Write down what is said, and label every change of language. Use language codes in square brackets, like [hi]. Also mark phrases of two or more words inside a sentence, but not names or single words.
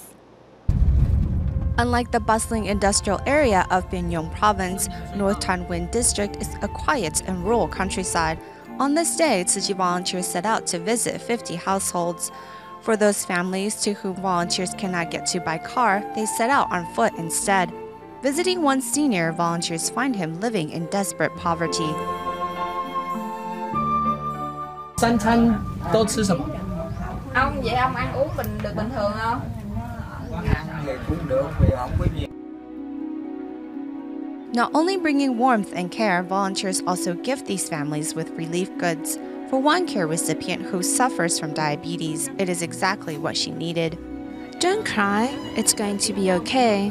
[en] Unlike the bustling industrial area of Binh Duong province, North Tan Nguyen district is a quiet and rural countryside. On this day, Tzu Chi volunteers set out to visit 50 households. For those families to whom volunteers cannot get to by car, they set out on foot instead. Visiting one senior, volunteers find him living in desperate poverty. [zh] 三餐都吃什么？ [vi] Ông vậy ông ăn uống được bình thường không? [en] Not only bringing warmth and care, volunteers also gift these families with relief goods. For one care recipient who suffers from diabetes, it is exactly what she needed. Don't cry, it's going to be okay.